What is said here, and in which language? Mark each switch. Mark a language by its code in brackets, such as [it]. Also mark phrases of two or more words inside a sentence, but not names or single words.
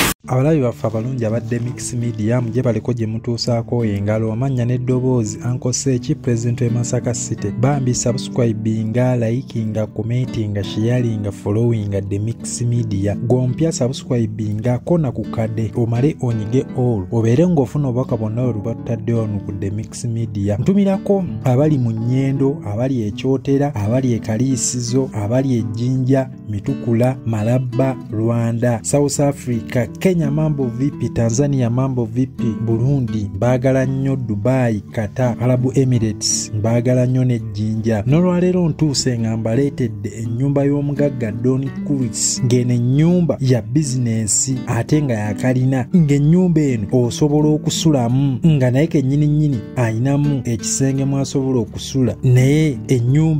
[lg] abalabi baffe abalungi abadde Mix Media muje baliko gye mutuusaako engalo amanya n'eddoboozi Uncle Seeki President w'e Masaka City bambi subscribinga likinga commentinga sharinga followinga the Mix Media gompya subscribinga kona ku kadde omale onyige all obeere ng'ofuna obubaka bonna olubatadde ono ku the Mix Media ntumirako abali mu nnyendo abali ekyotera abali ekaliisizo abali ejjinja mitukula malabba Rwanda South Africa Kenya [sw] mambo vipi [lg] Tanzania [sw] mambo vipi [lg] Burundi mbagala nnyo Dubai Qatar Arab Emirates mbagala nnyo n'ejjinja n'olwaleero ntuuse nga mbaleetedde ennyumba y'omugagga Don Kuris ng'eno ennyumba ya bizinensi ate nga yakalina ng'ennyumba eno osobola okusulamu nga naye kennyini ayinamu ekisenge mwasobola okusula naye ennyumba